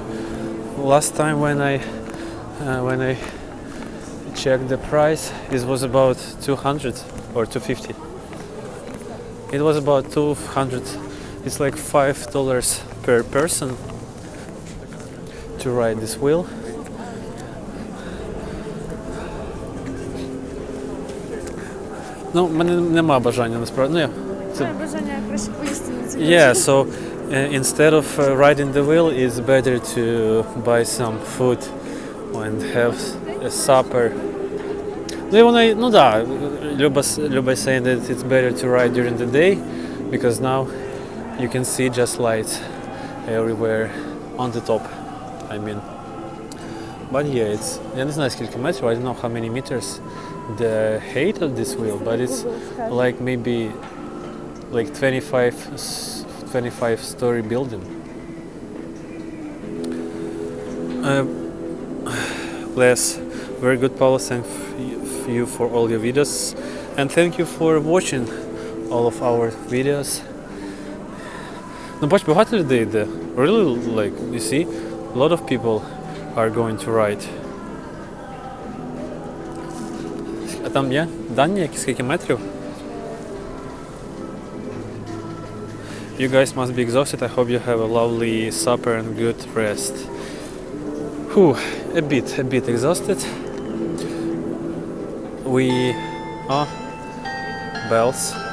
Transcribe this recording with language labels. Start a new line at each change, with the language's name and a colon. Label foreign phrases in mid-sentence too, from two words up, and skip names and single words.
English: Last time when I checked the price, it was about 200 or 250. It was about 200. It's like $5 per person to ride this wheel.
Ukrainian: Ну, в мене нема бажання насправді. Ну, Це бажання краще поїсти на цій
English: yeah, so instead of riding the wheel, it's better to buy some food and have a supper.
Ukrainian: Ну, і вона, ну да,
English: Люба saying that it's better to ride during the day because now you can see just lights everywhere on the top, I mean. But yeah, it's,
Ukrainian: я не знаю скільки метрів,
English: I don't know how many meters the height of this wheel, but it's like maybe like 25-story building. Les, very good, Paula. Thank you for all your videos, and thank you for watching all of our videos.
Ukrainian: Ну, бач, багато людей йде.
English: Really, like, you see, a lot of people are going to ride.
Ukrainian: А там є дані, які скільки метрів?
English: You guys must be exhausted. I hope you have a lovely supper and good rest. Whew, a bit exhausted. We are bells.